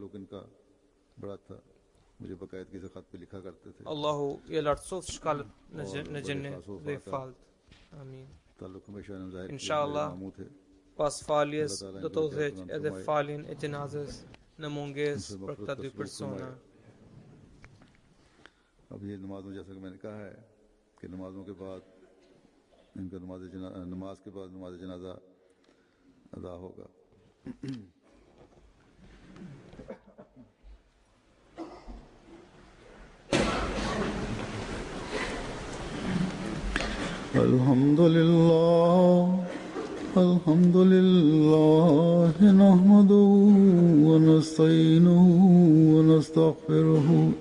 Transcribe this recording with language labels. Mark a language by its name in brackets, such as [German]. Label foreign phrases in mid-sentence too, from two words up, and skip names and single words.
[Albanian] Allahu i lartësoft shkallët në xhenet dhe i falt. Amin. Inshallah, pas faljes do të udhëheq edhe faljen e xhenazës në mungesë për këta dy persona. [Urdu] اب یہ نماز میں جیسا کہ میں نے کہا ہے کہ نمازوں کے بعد ان کا نماز کے بعد نماز جنازہ ادا ہوگا. [Arabic] الحمد لله نحمده ونستعينه ونستغفره